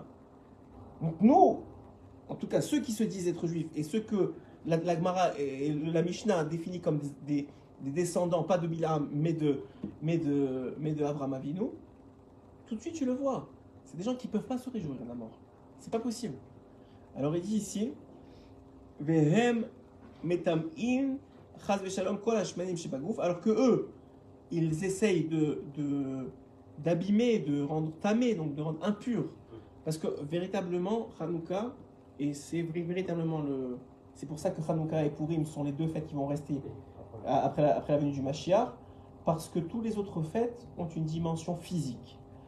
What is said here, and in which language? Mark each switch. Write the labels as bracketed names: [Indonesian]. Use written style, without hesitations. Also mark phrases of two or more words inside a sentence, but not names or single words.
[French] Donc nous, en tout cas ceux qui se disent être juifs, et ceux que la Gemara et la Mishnah définit comme des descendants, pas de Bilam, mais de Abraham Avinu, tout de suite tu le vois. C'est des gens qui ne peuvent pas se réjouir de la mort. C'est pas possible. Alors il dit ici, [Hebrew] והם מטמאין חס ושלום כל השמנים שבגוף, [French] alors que eux, ils essayent d'abîmer, de rendre tamé, donc de rendre impur. Parce que véritablement, Hanouka, et c'est véritablement c'est pour ça que Hanouka et Purim sont les deux fêtes qui vont rester après la venue du Mashiach, parce que tous les autres fêtes ont une dimension physique.